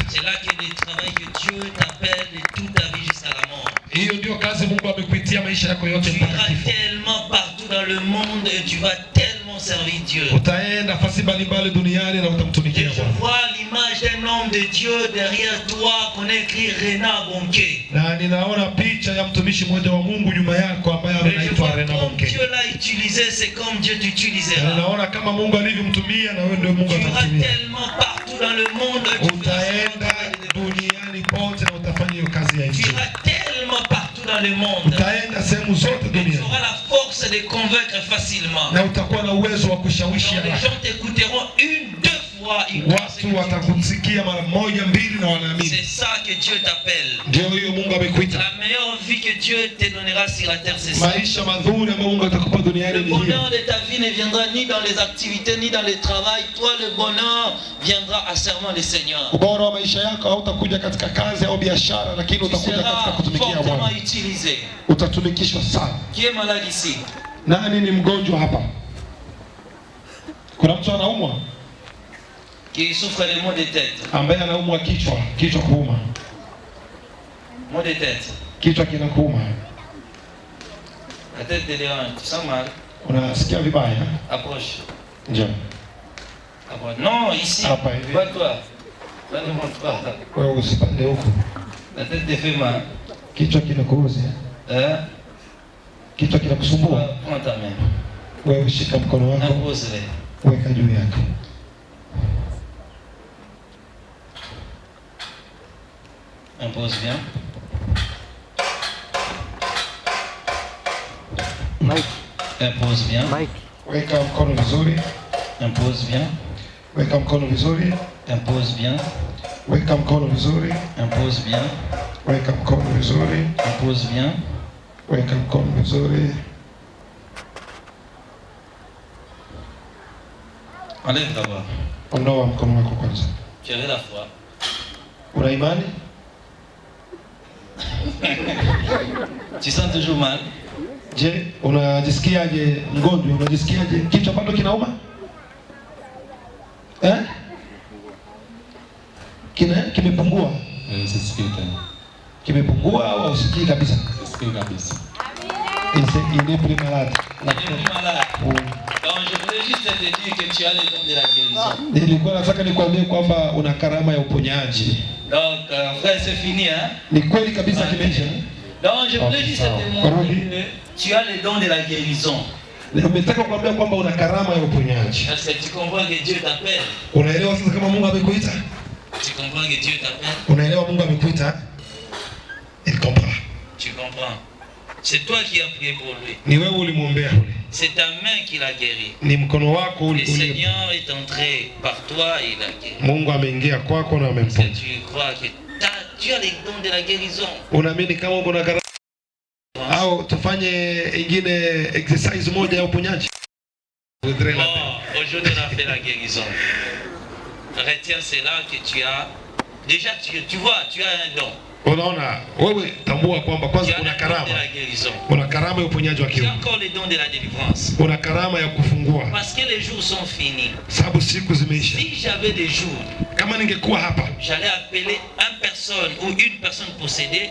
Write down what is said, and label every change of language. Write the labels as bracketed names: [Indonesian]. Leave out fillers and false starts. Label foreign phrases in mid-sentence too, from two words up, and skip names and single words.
[French] C'est là que le travail que Dieu t'appelle de toute ta vie jusqu'à la mort. [Swahili] Hiyo ndio kazi Mungu amekuitia maisha yako yote mpaka kifo. [French] Tu iras tellement partout dans le monde et tu vas tellement servir Dieu. [Swahili] Utaenda nafasi mbalimbali duniani na utamtumikia Bwana. [French] Je vois l'image d'un homme de Dieu derrière toi qu'on a écrit Renard Bonke. [Swahili] Na ninaona picha ya mtumishi mmoja wa Mungu nyuma yako ambaye anaitwa Renard Bonke. [French] Dieu l'a utilisé, c'est comme Dieu t'utilisera. [Swahili] Ninaona kama Mungu alivyomtumia na wewe ndio Mungu atakutumia. [French] Tu iras tellement partout dans le monde. [Swahili] Utaenda duniani pote na utafanya hiyo kazi ya Injili. [French] Tu iras tellement partout dans le monde. [Swahili] Utaenda sehemu zote duniani. [French] Tu auras la force de convaincre facilement. [Swahili] Na utakuwa na uwezo wa kushawishi haraka. [French] Les gens t'écouteront une, deux fois. [Swahili] Watu watakusikia mara moja mbili na wanaamini. [French] C'est ça que Dieu t'appelle. [Swahili] Ndio hiyo Mungu amekuita. [French] La meilleure vie que Dieu te donnera sur la terre, c'est ça. [Swahili] Maisha mazuri ambayo Mungu atakupa duniani ni hiyo. [French] Le bonheur de ta vie ne viendra ni dans les activités ni dans le travail. Toi, le bonheur viendra à serment le Seigneur. [Swahili] Ubora wa maisha yako hautakuja katika kazi au biashara, lakini utakuja katika kutumikia Bwana. Utatumikishwa sana. [French] Qui est malade ici? [Swahili] Nani ni mgonjwa hapa? Kuna mtu anaumwa? [French] Qui souffre de maux de tête. [Swahili] Ambaye anaumwa kichwa kuuma. [French] Maux de tête. [Swahili] Kichwa kinakuuma. [French] La tête te dérange, tu sens mal? [Swahili] Unasikia vibaya? [French] Approche. [Swahili] Njoo. [French] Approche. Non, ici. [Swahili] Hapa hivi. [French] Pas toi. Pas ne montre pas. [Swahili] Wewe usipande huko. [French] La tête te fait mal. [Swahili] Kichwa kinakuuza. Kichwa kinakusumbua. [French] Prends ta main. [Swahili] Wewe shika mkono wako. [French] Impose-le. [Swahili] Weka juu yake. [French] Impose bien. Mike. Impose bien. Mike. [Swahili] Weka mkono vizuri. [French] Impose bien. [Swahili] Weka mkono vizuri. [French] Impose bien. [Swahili] Weka mkono vizuri. [French] Impose bien. [Swahili] Weka mkono vizuri. [French] Impose bien. [Swahili] Weka mkono vizuri. [French] Enlève d'abord. [Swahili] Ondoa mkono wako kwanza. [French] Tu avais la foi. [Swahili] Una imani? [French] Tu sens toujours mal? Je, [Swahili] unajisikiaje mgonjwa? Unajisikiaje? Kichwa bado kinauma? Kimepungua? Sisikii tena. Kimepungua au usikii kabisa? Sisikii kabisa. [French] Il est plus malade. Il est plus malade. Donc je voulais juste te dire que tu as le don de la guérison. [Swahili] Nilikuwa nataka nikwambie kwamba una karama ya uponyaji. [French] Donc frère, c'est fini hein? [Swahili] Ni kweli kabisa kimeisha. [French] Donc je voulais juste te montrer que tu as le don de la guérison. [Swahili] Nimetaka kukwambia kwamba una karama ya uponyaji. [French] Est-ce que tu comprends que Dieu t'appelle? [Swahili] Unaelewa sasa kama Mungu amekuita? [French] Tu comprends que Dieu t'appelle? [Swahili] Unaelewa Mungu amekuita? [French] Il comprend. Tu comprends? C'est toi qui as prié pour lui. [Swahili] Ni wewe ulimwombea yule. [French] C'est ta main qui l'a guéri. [Swahili] Ni mkono wako [French] Le Seigneur est entré par toi et il a guéri. [Swahili] Mungu ameingia kwako na amemponya. [French] Tu crois que tu as les dons de la guérison. [Swahili] Unaamini kama una karama? Au tufanye ingine exercise moja ya uponyaji? [French] Aujourd'hui on a fait la guérison. Retiens cela que tu as. Déjà tu vois, tu as un don. [Swahili] Unaona, wewe tambua kwamba kwanza una karama. Una karama ya uponyaji wa kiungu. Una karama ya kufungua. [French] Parce que les jours sont finis. [Swahili] Sababu siku zimeisha. [French] Si j'avais des jours, [Swahili] kama ningekuwa hapa, [French] j'allais appeler une personne ou une personne possédée.